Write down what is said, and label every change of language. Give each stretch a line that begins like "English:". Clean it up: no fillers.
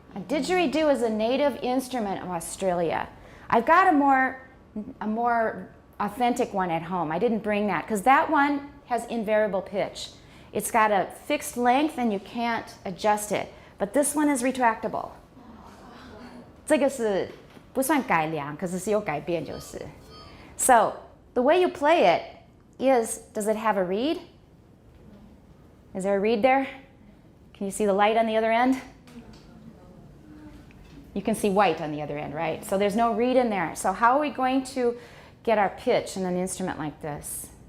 English: A didgeridoo is a native instrument of Australia. I've got a more authentic one at home. I didn't bring that because that one has invariable pitch. It's got a fixed length and you can't adjust it. But this one is retractable.
Chinese: 这个是不算改良，可是是有改变就是。
English: So the way you play it is, does it have a reed? Is there a reed there? Can you see the light on the other end? You can see white on the other end, right? So there's no reed in there. So how are we going to get our pitch in an instrument like this?